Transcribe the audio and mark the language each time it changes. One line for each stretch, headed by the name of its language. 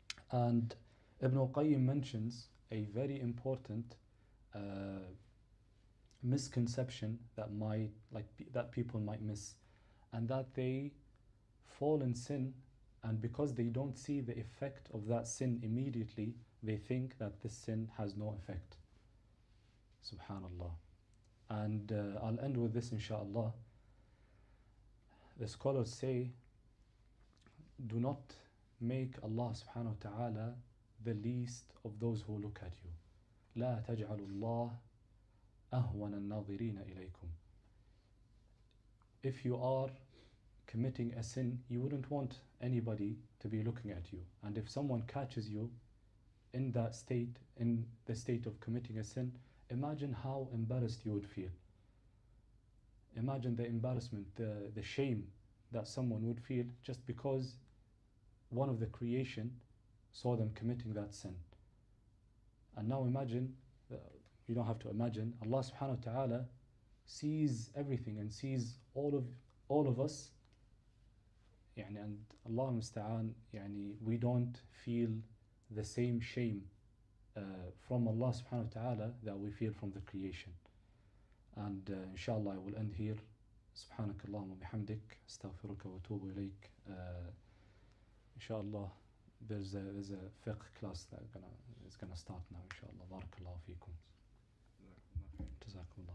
English: And Ibn al-Qayyim mentions a very important misconception that people might miss, and that they fall in sin, and because they don't see the effect of that sin immediately, they think that this sin has no effect. Subhanallah. And I'll end with this, inshaAllah. The scholars say, do not make Allah subhanahu wa ta'ala the least of those who look at you. لا تجعلوا الله أهون الناظرين إليكم. If you are committing a sin, you wouldn't want anybody to be looking at you. And if someone catches you in that state, in the state of committing a sin, imagine how embarrassed you would feel. Imagine the embarrassment, the shame that someone would feel just because one of the creation saw them committing that sin. And now imagine, you don't have to imagine, Allah subhanahu wa ta'ala sees everything and sees all of us. And Allah musta'an, we don't feel the same shame from Allah subhanahu wa ta'ala that we feel from the creation. And inshallah I will end here.
Arabic: سبحانك اللهم وبحمدك استغفرك واتوب إليك.
English: Inshallah there's a fiqh class that is gonna start now, inshallah. Barakallahu feekum.
Arabic: جزاكم الله.